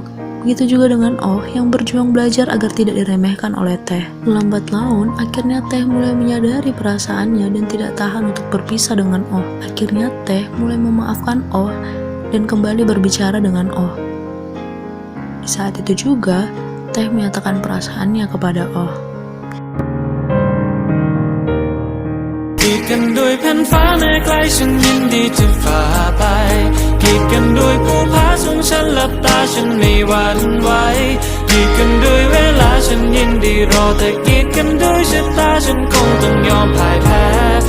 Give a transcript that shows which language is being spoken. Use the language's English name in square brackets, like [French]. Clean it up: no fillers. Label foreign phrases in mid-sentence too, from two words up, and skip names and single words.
[Indonesian] Begitu juga dengan Oh yang berjuang belajar agar tidak diremehkan oleh Teh. Lambat laun, akhirnya Teh mulai menyadari perasaannya dan tidak tahan untuk berpisah dengan Oh. Akhirnya Teh mulai memaafkan Oh dan kembali berbicara dengan Oh. Di saat itu juga, Teh menyatakan perasaannya kepada Oh. [Thai] กีดกันด้วยแผ่นฟ้าแม้ไกลฉันยินดีจะฝ่าไปกีดกันด้วยภูผาสูงฉันหลับตาฉันไม่หวั่นไหวกีดกันด้วยเวลาฉันยินดีรอแต่กีดกันด้วยชะตาฉันคงต้องยอมพ่ายแพ้